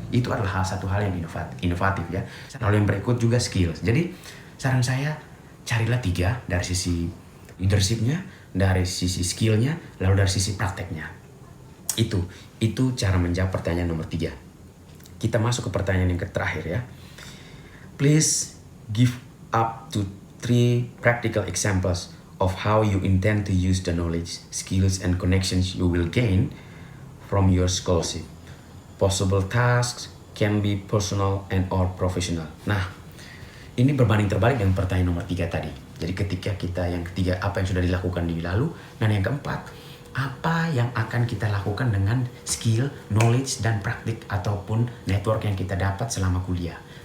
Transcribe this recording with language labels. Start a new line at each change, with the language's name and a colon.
Indonesian: Itu adalah satu hal yang inovatif ya. Lalu yang berikut juga skills. Jadi saran saya, carilah 3 dari sisi leadershipnya, dari sisi skillnya, lalu dari sisi prakteknya. Itu cara menjawab pertanyaan nomor 3. Kita masuk ke pertanyaan yang terakhir ya.
English: Please give up to 3 practical examples of how you intend to use the knowledge, skills, and connections you will gain from your scholarship. Possible tasks can be personal and or professional.
Indonesian: Nah, ini berbanding terbalik dengan pertanyaan nomor 3 tadi. Jadi ketika kita yang ketiga, apa yang sudah dilakukan di lalu, dan yang keempat, apa yang akan kita lakukan dengan skill, knowledge, dan praktik ataupun network yang kita dapat selama kuliah.